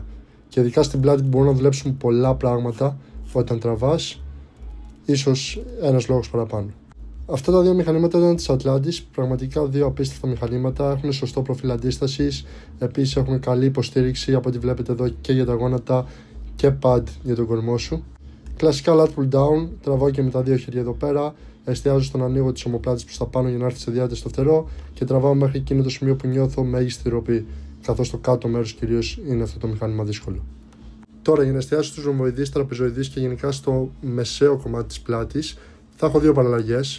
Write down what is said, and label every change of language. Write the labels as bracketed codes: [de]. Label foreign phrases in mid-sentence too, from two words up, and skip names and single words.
[el] Και ειδικά στην πλάτη που μπορούν να δουλέψουν πολλά πράγματα όταν τραβάς, ίσως ένας λόγος παραπάνω. Αυτά τα 2 μηχανήματα ήταν της Atlantis, πραγματικά 2 απίστευτα μηχανήματα, έχουν σωστό προφίλ αντίστασης, επίσης έχουν καλή υποστήριξη από ό,τι βλέπετε εδώ και για τα γόνατα και pad για τον κορμό σου. [en] Κλασικά lat pull down, [el] τραβάω και με τα 2 χέρια εδώ πέρα, εστιάζω στον ανοίγω της ομοπλάτης προς τα πάνω για να έρθει σε διάταση στο φτερό και τραβάω μέχρι εκείνο το σημείο που νιώθω μέγιστη ροπή, καθώς το κάτω μέρος κυρίως είναι αυτό το μηχάνημα δύσκολο. Τώρα για να εστιάσω στους ρομποειδείς, τραπεζοειδείς και γενικά στο μεσαίο κομμάτι της πλάτης, θα έχω 2 παραλλαγές.